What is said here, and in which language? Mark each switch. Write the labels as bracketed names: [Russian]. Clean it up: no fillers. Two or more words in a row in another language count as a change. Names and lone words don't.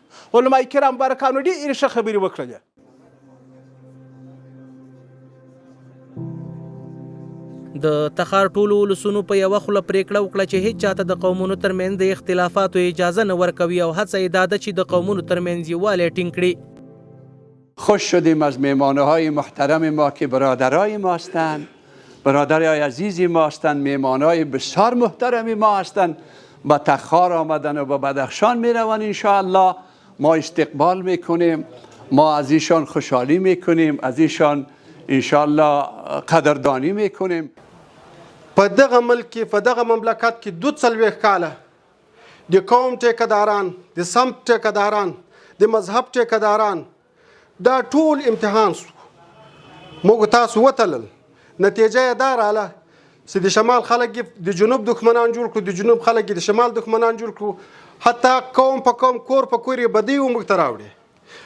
[Pashto] علما کرام مبارکانو ډېرې ښه خبرې وکړلې. د تخار ټولو ولسونو په یوه خوله پرېکړه وکړه چې هیڅ چاته د قومونو ترمنځ د اختلافاتو اجازه نه ورکوي او هڅه یې دا ده چې د قومونو ترمنځ یووالی ټینګ کړي. [Persian] خوش شدیم از مهمانهای محترم ما که برادرای ما هستند، برادرای عزیزی ما هستند، مهمانهای بسیار محترمی ما هستند. با تخار آمدن و با بدخشان می روند انشاءالله ما استقبال میکنیم، ما از ایشان خوشحالی میکنیم، از ایشان انشاءالله قدردانی میکنیم. [Pashto] په دغه ملک کې په دغه مملکت کې 42 کاله د قوم ټیکهداران، د سمت ټیکهداران، د مذهب ټیکهداران دا ټول امتحان شو. موږ تاسو وتلل، نتیجه یې دا راله چې د شمال خلک د جنوب دښمنان جوړ کړو، د جنوب خلک د شمال دښمنان جوړ کړو، حتی قوم په قوم، کور په کور یې بدۍ موږ ته راوړې.